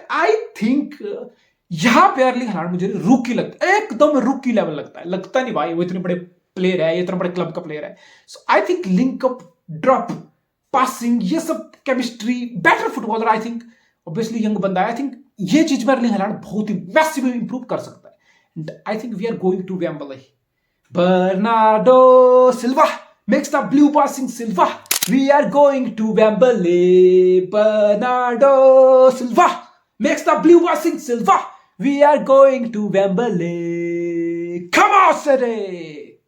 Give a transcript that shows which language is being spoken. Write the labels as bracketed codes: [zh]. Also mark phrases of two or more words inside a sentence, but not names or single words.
[en] I think [hi] यहां पे अर्लिंग हालैंड मुझे रूकी लगता है, एकदम [en] rookie level [hi] लगता नहीं भाई वो इतने बड़े प्लेयर है, इतना बड़े क्लब का प्लेयर है। [en] so I think link up, drop, passing, [hi] ये सब [en] chemistry, better footballer. I think [hi] ऑब्वियसली यंग बंदा है, [en] I think [hi] ये चीज में अर्लिंग हालैंड बहुत ही [en] massively improve [hi] कर सकता है। [en] and I think we are going to Wembley. Bernardo Silva makes the blue passing Silva, we are going to Wembley. Bernardo Silva makes the blue passing Silva, we are going to Wembley. come on City.